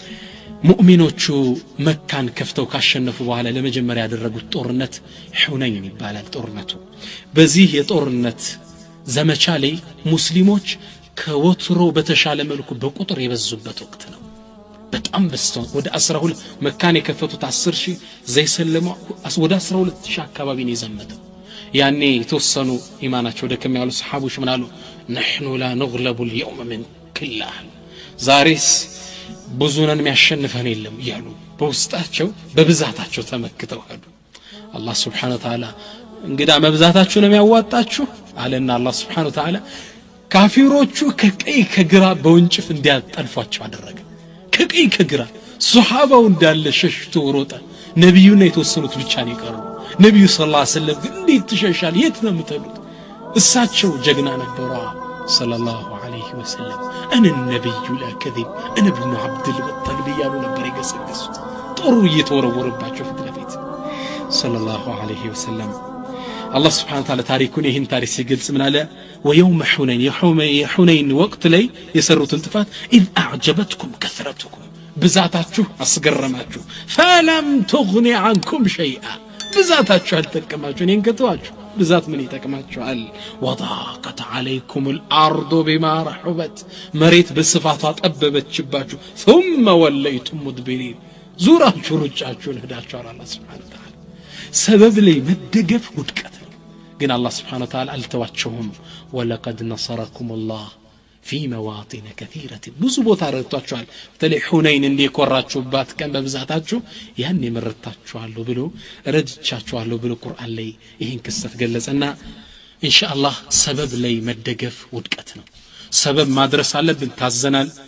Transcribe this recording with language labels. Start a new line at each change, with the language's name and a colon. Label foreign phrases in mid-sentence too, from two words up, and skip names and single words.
Amharic: ሙእሚኖቹ መካን ከፍተው ካሸነፉ በኋላ ለመጀመሪያ ያደረጉት ጦርነት ሁነይን ይባላል ጦርነቱ በዚህ የጦርነት ዘመቻ ላይ ሙስሊሞች ከወትሮ በተሻለ መልኩ በቁጥር የበዙበት ወቅት ነው በጣም በስተው ወደ 12 መካን የከፈቱት 10000 ዘይሰለሙ ወደ 12000 አካባቢ ነው የዘመተው ያኔ የተወሰኑ ኢማናቸው ደከም ያሉ ሰሃቦች ምን አሉ
Arabic: نحن لا نغلب اليوم من كله
Amharic: ዛሬስ ብዙነን የሚያሸንፈን የለም ይያሉ በውስጣቸው በብዛታቸው ተመክተው ሄዱ አላህ
Arabic: سبحانه وتعالى
Amharic: እንግዳ መብዛታችሁ ነው የሚያዋጣችሁ አለና አላህ
Arabic: سبحانه وتعالى
Amharic: ካፊሮቹ ከቀይ ከግራ በወንጭፍ እንዲያጠልፏቸው አደረገ ከቀይ ከግራ ሱሐባው እንዳለ ሸሽቶ ሮጠ ነብዩና የተወሰኑት ብቻ ነው የቀሩ ነብዩ
Arabic: صلى الله عليه وسلم
Amharic: ግን እንዴት ትሸሻል የት ነው የምትሉት እሳቸው ጀግና ነበሩ
Arabic: صلى الله عليه وسلم
Amharic: እነ ነብዩ ለከذب
Arabic: أنا ابن عبد المطلب
Amharic: ያሉ ነበር የገሰገሱት ጦሩ እየተወረወረባቸው ፊት ለፊት
Arabic: صلى الله عليه وسلم
Amharic: አላህ
Arabic: سبحانه وتعالى
Amharic: ታሪኩን ይህን ታሪክ ሲገልጽ ምን አለ ويوم حنين وقت ላይ የሰሩትን ጥፋት
Arabic: اذ اعجبتكم كثرتكم
Amharic: ብዛታችሁ አስገረማችሁ
Arabic: فلم تغني عنكم شيئا
Amharic: ብዛታችሁ አልተጠቀማችሁ እኔን ከተዋችሁ ብዛት ምን ይጠቅማችኋል
Arabic: وضاقت عليكم الارض بما رحبت
Amharic: መሬት በስፋቷ ጠበበችባችሁ
Arabic: ثم وليتم مدبرين
Amharic: ዙራችሁ ሩጫችሁን ሄዳችኋል አላህ
Arabic: سبحانه وتعالى
Amharic: ሰበብ ላይ መደገፍ ውድቀት ነው ግን አላህ
Arabic: سبحانه وتعالى
Amharic: አልተዋቸውም
Arabic: ولقد نصركم الله في مواطن كثيرة
Amharic: ብዙ ቦታ ረድቷችኋል በተለይ ሁነይን እንዲቆራችሁባት ቀን በብዛታችሁ ያን የመረጣችኋለሁ ብሎ ረድቻችኋለሁ ብሎ ቁርአን ላይ ይሄን ክስተት ገለጸና ኢንሻአላህ ሰበብ ላይ መደገፍ ውድቀት ነው ሰበብ ማድረስ አለብን ታዘናል